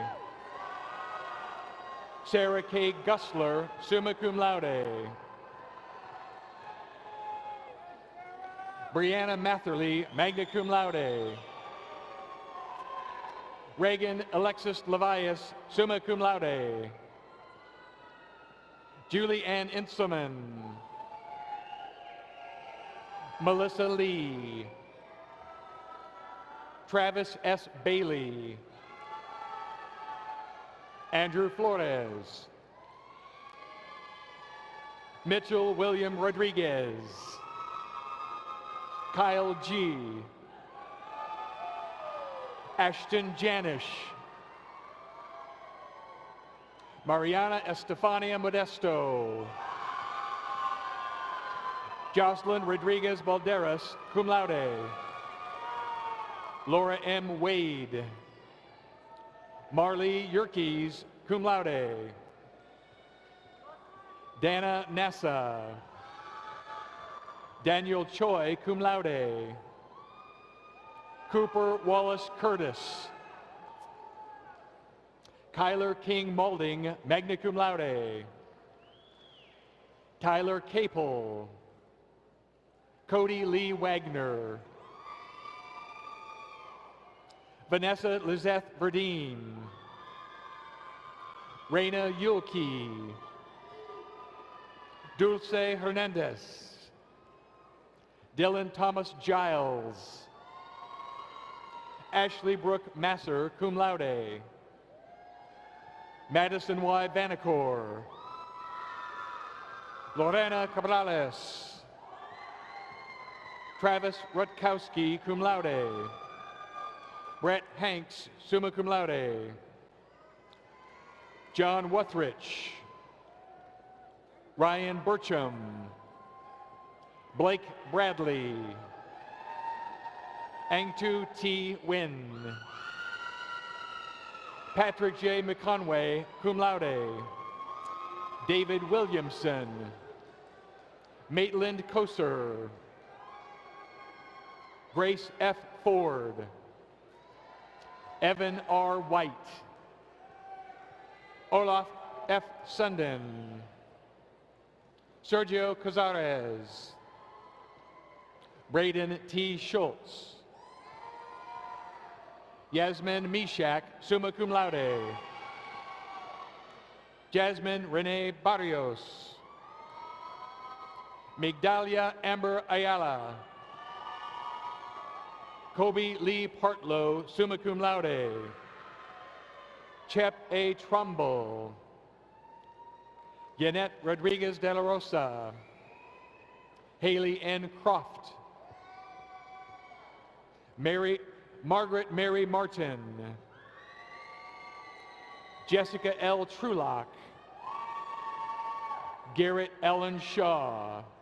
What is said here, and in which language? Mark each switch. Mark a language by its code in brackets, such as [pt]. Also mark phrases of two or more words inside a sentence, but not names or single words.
[en] Sarah K. Gusler, [la] summa cum laude. [en] Brianna Matherly, [la] magna cum laude. [en] Reagan Alexis Levias, [la] summa cum laude. [en] Julie Ann Inselman. Melissa Lee. Travis S. Bailey. Andrew Flores. Mitchell William Rodriguez. Kyle G. Ashton Janish. Mariana Estefania Modesto. Jocelyn Rodriguez Balderas, [la] cum laude. [en] Laura M. Wade. Marley Yerkes, [la] cum laude. [en] Dana Nassa. Daniel Choi, [la] cum laude. [en] Cooper Wallace Curtis. Kyler King Maulding, [la] magna cum laude. [en] Tyler Capel. Cody Lee Wagner. Vanessa Lizeth Verdeen. Reina Yulke. Dulce Hernandez. Dylan Thomas Giles. Ashley Brooke Masser, [la] cum laude. [en] Madison Y. Vanacore. Lorena Cabrales. Travis Rutkowski, [la] cum laude. [en] Brett Hanks, [la] summa cum laude. [en] John Wuthrich. Ryan Burcham. Blake Bradley. Angtu T. Win. Patrick J. McConway, [la] cum laude. [en] David Williamson. Maitland Koser. Grace F. Ford. Evan R. White. Olaf F. Sundin. Sergio Cazares. Braden T. Schultz. Yasmin Mishak, [la] summa cum laude. [en] Jasmine Renee Barrios. Migdalia Amber Ayala. Kobe Lee Partlow, [la] summa cum laude. [en] Chep A. Trumbull. Yanette Rodriguez de la Rosa. Haley N. Croft. Margaret Mary Martin. Jessica L. Trulock. Garrett Ellen Shaw.